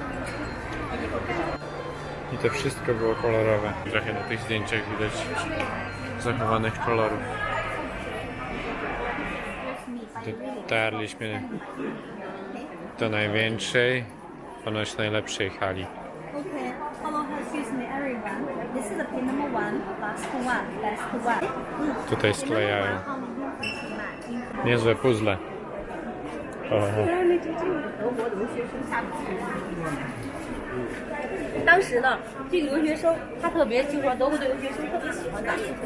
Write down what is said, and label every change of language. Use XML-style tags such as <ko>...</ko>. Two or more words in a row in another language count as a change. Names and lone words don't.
<pl>I to wszystko było kolorowe. Trochę na tych zdjęciach widać zachowanych kolorów. Dotarliśmy do największej, ponoć najlepszej hali.</pl> <en>Okay, hello, excuse me everyone. This is the pin number 1, last one, last one.</en> <pl>Tutaj sklejają. Niezłe puzzle. Oho.</pl> <zh>当时呢，这个留学生他特别，就是说德国的留学生特别喜欢打球。</zh>